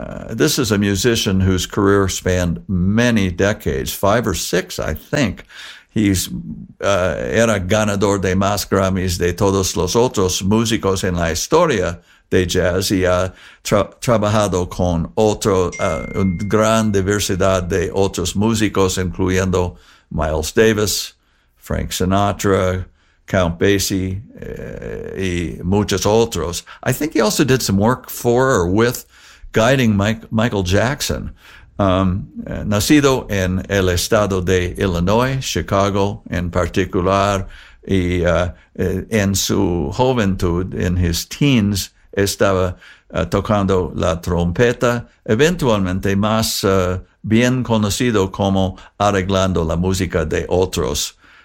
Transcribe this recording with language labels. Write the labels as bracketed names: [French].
[English] This is a musician whose career spanned many decades, five or six, I think. [Spanish] He's era ganador de más Grammys de todos los otros músicos en la historia de jazz. Y ha trabajado con otro gran diversidad de otros músicos, incluyendo Miles Davis, Frank Sinatra, Count Basie, y muchos otros. [English] I think he also did some work for or with guiding Michael Jackson. [Spanish] Nacido en el estado de Illinois, Chicago en particular, y en su juventud, [English] in his teens, [Spanish] estaba tocando la trompeta, eventualmente más bien conocido como arreglando la música de otros.